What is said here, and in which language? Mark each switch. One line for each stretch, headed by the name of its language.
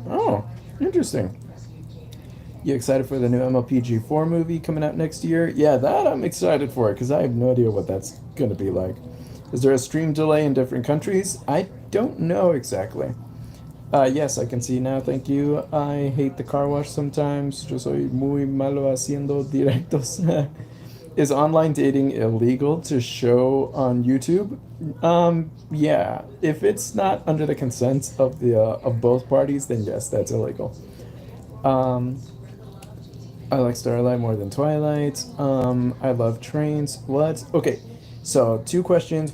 English: Oh, interesting. You excited for the new MLPG4 movie coming out next year? Yeah, that I'm excited for because I have no idea what that's going to be like. Is there a stream delay in different countries? I don't know exactly. Yes, I can see now, thank you. I hate the car wash sometimes.
Spanish: Yo soy muy malo haciendo directos.
English: Is online dating illegal to show on YouTube? Yeah. If it's not under the consent of the of both parties, then yes, that's illegal. I like Starlight more than Twilight. I love trains. What? Okay. So, 2 questions.